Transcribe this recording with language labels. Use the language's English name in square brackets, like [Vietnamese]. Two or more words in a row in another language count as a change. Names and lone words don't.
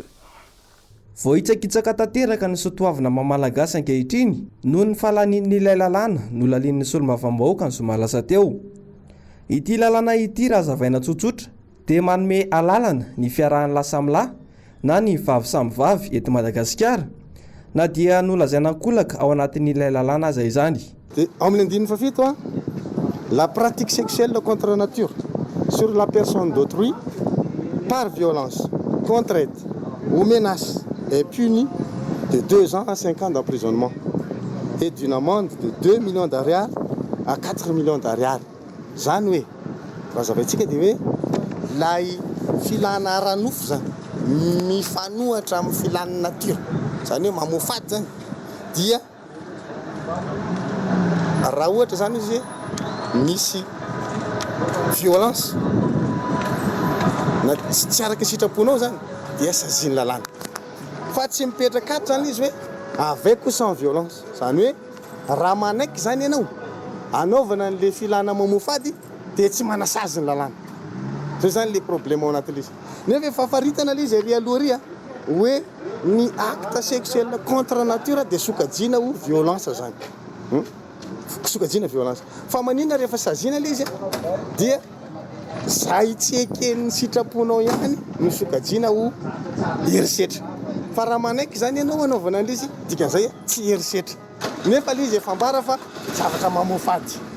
[Malagasy] Vohitsakitsaka tanteraka ny soatoavina mamalagasy ankehitriny noho ny fahalanian'ilay lalàna no lalian'ny solombavambahoaka ny zoma lasa teo. Ity lalàna ity raha zavaina tsotsotra dia manome alalana ny fiarahan'ny lasamlahy na ny vavy samy vavy eto Madagasikara na dia nolazaina kolaka ao anatin'ilay lalàna aza izany. Amin'ny andininy fafito [French] la pratique sexuelle contre nature sur la personne d'autrui par violence, contrainte ou menace est punie de 2 ans à 5 ans d'emprisonnement et d'une amende de 2 millions d'ariary à 4 millions d'ariary. [Malagasy] Zany hoe raha zavaitsika dia hoe lay filana ara-nofo zany mifanohatra amin'ny filan'ny nature zany hoe mamofady zany dia raha ohatra zany izy misy violence na tsy araka sitraponao zany dia saziany lalàna fa tsy mipetraka ato zany izy hoe [French] avec ou sans violence [Malagasy] zany hoe raha manaiky zany ianao anaovana n'le filana mamofady dia tsy manasazy ny lalàna zay zany le problème ao anatin'le izy nefa fafaritana le izy ary aloha ry hoe ny [French] acte sexuel contre nature [Malagasy] dia sokajiana ho violence zany sokajiana violence fa maninona rehefa saziana le izy dia zay tsy eken'ny sitraponao ihany no sokajiana ho herisetra fa raha manaiky zany ianao anaovana an'le izy dikan'izay tsy herisetra nefa le izy efa ambara fa zavatra mamofady